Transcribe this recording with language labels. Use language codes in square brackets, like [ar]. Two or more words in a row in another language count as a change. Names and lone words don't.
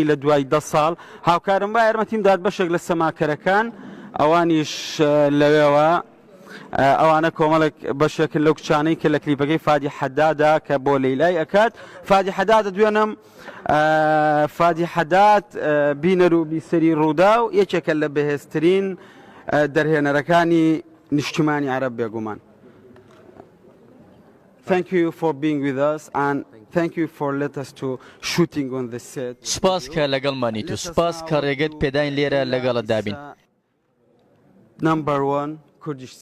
[ckb] لە دوای 10 ساڵ هاوکارم با یارمەتیم داد بەشێک لە سەماکەرەکان ئەوانیش لەوێەوە ئەوانە کۆمەڵێک بەشێکن لەو کچانەی کە لە کلیپەکەی فادی حەدادا کە بۆ لەیلای ئەکات فادی حەدادە دوێنم فادی حەداد بینەروبی سەری ڕوودا و یەکێکە لە بەهێزترین دەرهێنەرەکانی نیشتیمانی عەرەب بێگومان [en] Thank you for being with us and thank you for let us to shooting on the set. [ckb] سپاس کە لەگەڵمانیت و سپاس کە ڕێگەت پێداین لێرە لەگەڵت دابین. [en] Number 1 Kurdish